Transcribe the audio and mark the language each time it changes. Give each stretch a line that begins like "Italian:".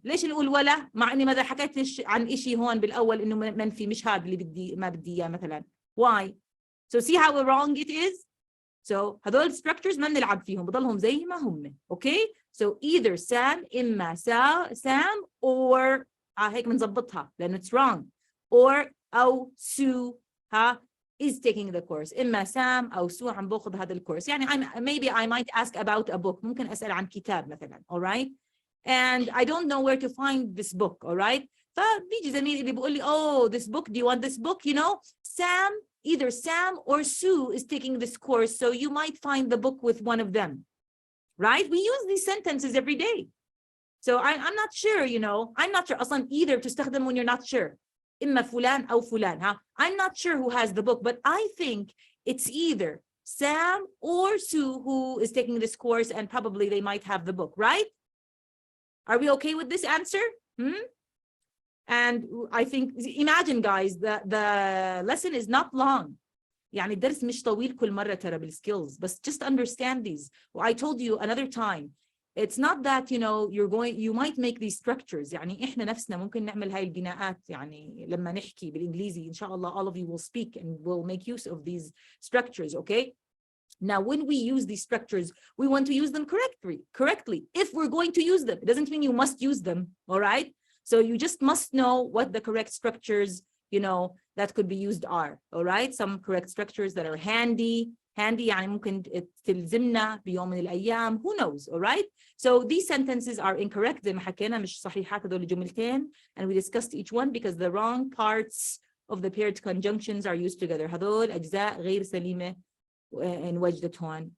Arabic: ليش نقول ولا؟ مع إني ما حكيتش عن إشي هون بالأول إنه منفي مش هذا اللي ما بدي إياه مثلا.
English: Why? So see how wrong it is?
Arabic: So هذول structures ما بنلعب فيهم بضلهم زي ما هم.
English: Okay? So either Sam إما Sam or
Arabic: هيك بنظبطها لأنه
English: it's wrong. Or أو Sue is taking the course.
Arabic: إما Sam أو Sue عم باخذ هذا الكورس.
English: يعني maybe I might ask about a book.
Arabic: ممكن أسأل عن كتاب مثلا.
English: All right? And I don't know where to find this book. All right?
Arabic: فبيجي زميلي اللي بيقول لي
English: oh this book, do you want this book? You know, either Sam or Sue is taking this course, so you might find the book with one of them. Right? We use these sentences every day. So I'm not sure, you know. I'm not sure.
Arabic: أصلاً
English: either تستخدم when you're not sure.
Arabic: إما فلان أو فلان.
English: I'm not sure who has the book, but I think it's either Sam or Sue who is taking this course, and probably they might have the book, right? Are we okay with this answer? And I think, imagine guys, the lesson is not long.
Arabic: يعني الدرس مش طويل كل مرة ترى بالskills,
English: but just understand these. I told you another time, it's not that, you know, you might make these structures.
Arabic: يعني إحنا نفسنا ممكن نعمل هاي البناءات. يعني لما نحكي بالإنجليزي إن شاء الله
English: all of you will speak and will make use of these structures, okay? Now, when we use these structures, we want to use them correctly. If we're going to use them, it doesn't mean you must use them, all right? So you just must know what the correct structures, you know, that could be used are, all right? Some correct structures that are handy
Arabic: يعني ممكن تلزمنا بيوم من الأيام,
English: who knows, all right? So these sentences are incorrect زي ما حكينا,
Arabic: مش صحيحات هذول الجملتين,
English: and we discussed each one because the wrong parts of the paired conjunctions are used together.
Arabic: هذول أجزاء غير سليمة in وجدت هون.